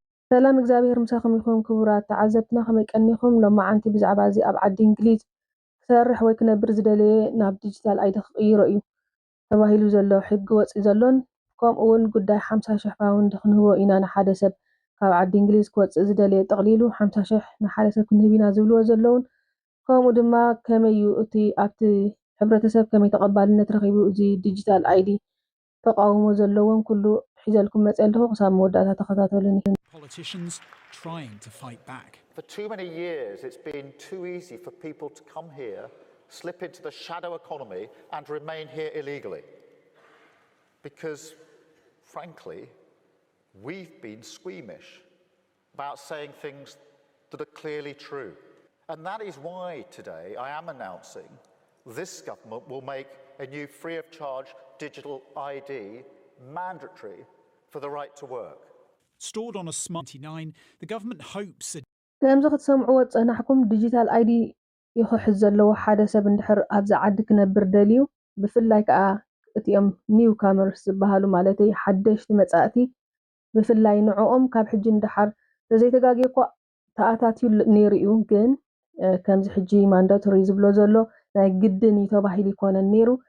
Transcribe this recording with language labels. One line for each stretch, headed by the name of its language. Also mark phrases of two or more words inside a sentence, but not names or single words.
Tigrinya: ሰላም እግዚአብሔር ምሳኹም ይኹን ክቡራት ተዓዘብትና ከመይ ቀኒኹም ሎማዓንቲ ብዛዕባ እዚ ኣብ ዓዲ እንግሊዝ ክሰርሕ ወይ ክነብር ዝደለየ ናብ
English: digital ID
Tigrinya: ክቕይሮ እዩ ተባሂሉ ዘሎ ሕጊ ወፂ ዘሎን ከምኡ እውን ጉዳይ 50,000 ፓውንድ ክንህቦ ኢና ንሓደ ሰብ ካብ ዓዲ እንግሊዝ ክወፅእ ዝደለየ ጠቕሊሉ 50,000 ንሓደ ሰብ ክንህብ ኢና ዝብልዎ ዘለውን ከምኡ ድማ ከመይ እዩ እቲ ኣብቲ ሕብረተሰብ ከመይ ተቐባልነት ረኺቡ እዚ
English: digital ID
Tigrinya: ተቃውሞ ዘለዎም ኩሉ ሒዘልኩም መፅእ ኣለኹ ክሳብ መወዳእታ ተኸታተሉኒ
English: Politicians trying to fight back. For too many years, it's been too easy for people to come here, slip into the shadow economy, and remain here illegally. Because, frankly, we've been squeamish about saying things that are clearly true. And that is why today I am announcing this government will make a new free of charge digital ID mandatory for the right to work. Stored on a smart 99, the government hopes that
Tigrinya: ከምዚ ክትሰምዕዎ ፀናሕኩም
English: digital ID
Tigrinya: ይኽሕዝ ዘለዎ ሓደ ሰብ እንድሕር ኣብዛ ዓዲ ክነብር ደልዩ ብፍላይ ከዓ እቲኦም
English: new comers
Tigrinya: ዝበሃሉ ማለት እዩ ሓደሽቲ መጻእቲ ብፍላይ ንዕኦም ካብ ሕጂ እንድሓር ተዘይተጋጊእኳ ተኣታትዩ ነይሩ እዩ ግን ከምዚ ሕጂ ማንዳቶሪ ዝብሎ ዘሎ ናይ ግድን ተባሂሉ ይኮነን ነይሩ